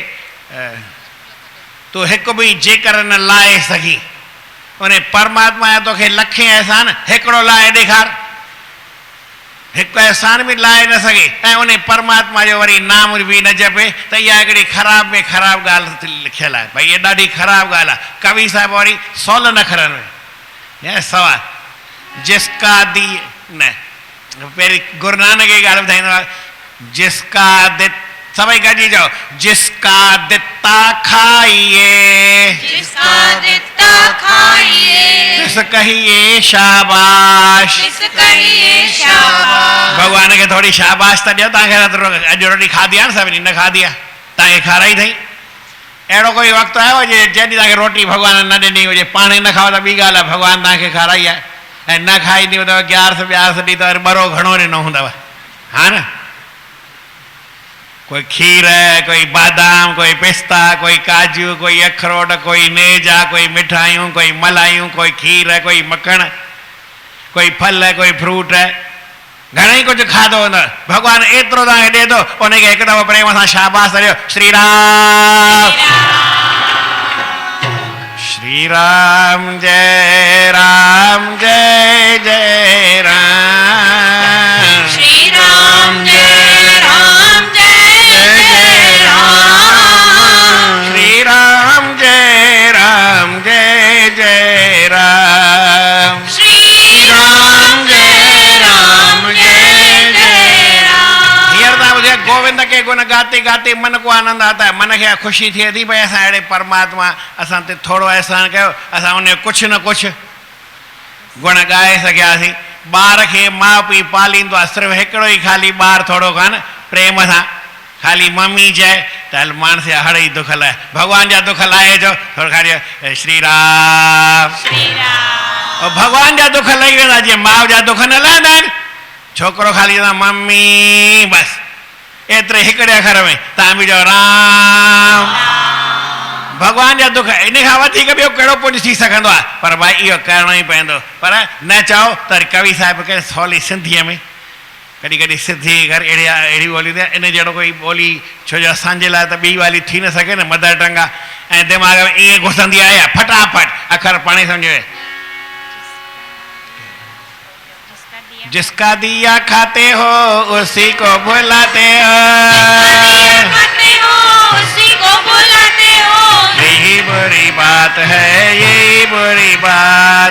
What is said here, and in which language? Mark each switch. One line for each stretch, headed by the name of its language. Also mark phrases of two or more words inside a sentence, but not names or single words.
Sindhi: तू हिकु भी जेकर न लाए सघी, उन परमात्मा जा तोखे लखे एहसान हिकिड़ो लाए ॾेखार, हिकु एहसान भी लाए न सघे ऐं उन परमात्मा जो वरी नाम भी न जपे, त इहा हिकिड़ी ख़राब में ख़राब ॻाल्हि लिखियल आहे। भई इहा ॾाढी ख़राब ॻाल्हि आहे। कवि साहिब वरी सवल न खरनि में सवाल जिसका दी न, पहिरीं गुरु नानक जी ॻाल्हि ॿुधाईंदो आहे, जिसका सभई गॾिजी चओ,
Punjabi: ਜਿਸਕਾ ਦਿਤਾ ਖਾਈਐ, ਜਿਸਕਾ ਦਿਤਾ ਖਾਈਐ, ਜਿਸ ਕਹੀਐ ਸ਼ਾਬਾਸ਼, ਜਿਸ ਕਹੀਐ ਸ਼ਾਬਾਸ਼।
Sindhi: भगवान के थोड़ी शाबाश त ॾियो। तव्हांखे अॼु रोटी खाधी आहे न, सभिनी न खाधी आहे, तव्हांखे खाराई अथई। अहिड़ो कोई वक़्तु आयो जे जॾहिं तव्हांखे रोटी भगवान न ॾिनी हुजे, पाण ई न खाओ त ॿी ॻाल्हि आहे, भगवान तव्हांखे खाराई आहे ऐं न खाई ॾिनो अथव, ग्यारस ॿियारस ॾींहुं त वरी ॿरो घणो ॾिनो हूंदव, हा न। कोई खीर, कोई बादाम, कोई पिस्ता, कोई काजू, कोई अखरोट, कोई नेजा, कोई मिठाइयूं, कोई मलाइयूं, कोई खीर, कोई मक्खण, कोई फल, कोई फ्रूट, घणेई कुछ खाधो हूंदो। भगवान एतिरो तव्हांखे ॾिए थो, उनखे हिकु दफ़ो प्रेम सां शाबाश ॾियो,
Hindi: श्री राम। श्री राम जय राम जय जय राम, श्री राम जय राम जय जय राम, श्री राम जय राम जय जय राम, श्री राम जय राम जय जय राम।
Sindhi: हींअर तव्हां ॿुधो
Hindi: गोविंद के गुण गाते गाते मन को आनंद आता है।
Sindhi: मन खे ख़ुशी थिए थी भई असां अहिड़े परमात्मा असां ते थोरो एहसान कयो, असां उन कुझु न कुझु गुण ॻाए सघियासीं। ॿार खे माउ पीउ पालींदो आहे, सिर्फ़ु हिकिड़ो ई ख़ाली ॿारु थोरो कान प्रेम सां खाली मम्मी चए त हल मानस जा हड़ ई दुख लाइ, भगवान जा दुख लाहे जो थोरो खाली श्री राम, श्री राम। और भगवान जा दुख लही वेंदा, जीअं माउ जा दुख न लहंदा आहिनि। छोकिरो खाली चवंदा मम्मी, बसि एतिरे हिकिड़े अखर में तव्हां बि चओ राम। भगवान जा दुख इन खां वधीक ॿियो कहिड़ो कुझु थी सघंदो आहे, पर भाई इहो करिणो ई पवंदो। पर न चओ त कवि साहिब खे सवली सिंधीअ में, कॾहिं कॾहिं सिंधी घर अहिड़ी ॿोली थिए, इन जहिड़ो कोई ॿोली, छो जो असांजे लाइ त ॿी ॻाल्हि थी न सघे न,
English: mother tongue
Sindhi: आहे ऐं दिमाग़ में ईअं घुसंदी आहे फटाफट अखर पाणे सम्झो।
Hindi: जिसका दिया खाते हो उसी को भुलाते हो, खाते हो उसी को बुलाते हो, यही बुरी बात है, यही बुरी बात,